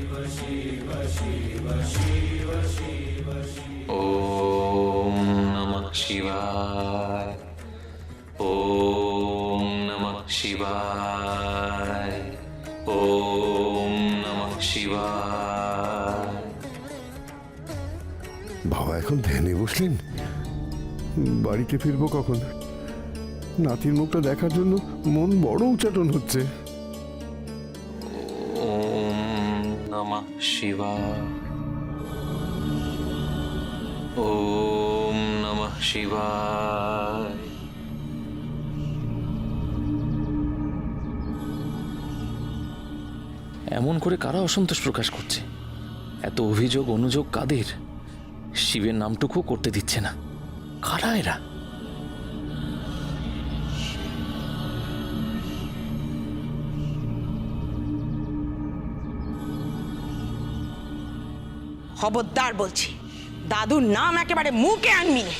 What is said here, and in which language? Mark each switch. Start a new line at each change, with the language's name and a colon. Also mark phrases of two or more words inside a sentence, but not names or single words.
Sanskrit: ওম নমঃ শিবায়, ওম নমঃ শিবায়, ওম নমঃ শিবায়।
Bangla: বাবা এখন ধ্যানে বসলেন, বাড়িতে ফিরবো কখন? নাতির মুখটা দেখার জন্য মন বড় উচ্চাটন হচ্ছে।
Sanskrit: ওম নমঃ শিবায়, ওম নমঃ শিবায়।
Bangla: এমন করে কারা অসন্তোষ প্রকাশ করছে? এত অভিযোগ অনুযোগ কাদের? শিবের নামটুকু করতে দিচ্ছে না। কারা এরা? খবরদার বলছি, দাদুর নাম একেবারে মুখে আনবি না।